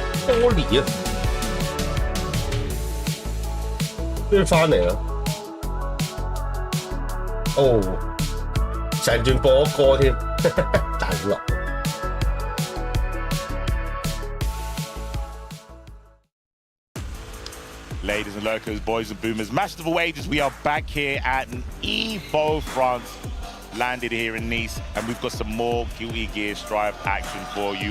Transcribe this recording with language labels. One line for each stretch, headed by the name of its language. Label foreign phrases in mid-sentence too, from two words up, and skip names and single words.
Cantonese: 多年啊，終於翻嚟啦。哦，成段播歌添，大佬。
English: Ladies and lurkers, boys and boomers, match of all ages, we are back here at EVO France. Landed here in Nice, and we've got some more Guilty Gear Strive action for you.